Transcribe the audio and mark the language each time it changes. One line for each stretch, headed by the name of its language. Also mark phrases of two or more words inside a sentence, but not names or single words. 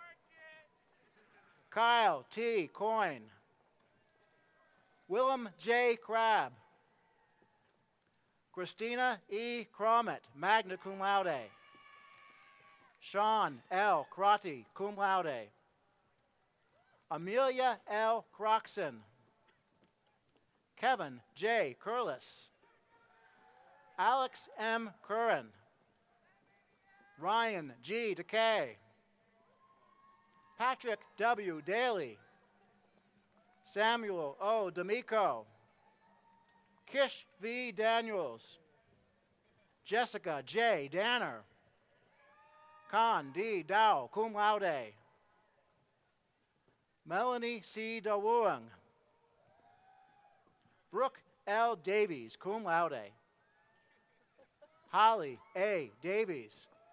English: Kyle T. Coyne. Willem J. Crabb. Christina E. Cromit,
Latin: magna cum laude.
English: Sean L. Crotty,
Latin: cum laude.
English: Amelia L. Croxon. Kevin J. Curlis. Alex M. Curran. Ryan G. DeKay. Patrick W. Daly. Samuel O. D'Amico. Kish V. Daniels. Jessica J. Danner. Con D. Dow,
Latin: cum laude.
English: Melanie C. DeWuang. Brooke L. Davies,
Latin: cum laude.
English: Holly A. Davies.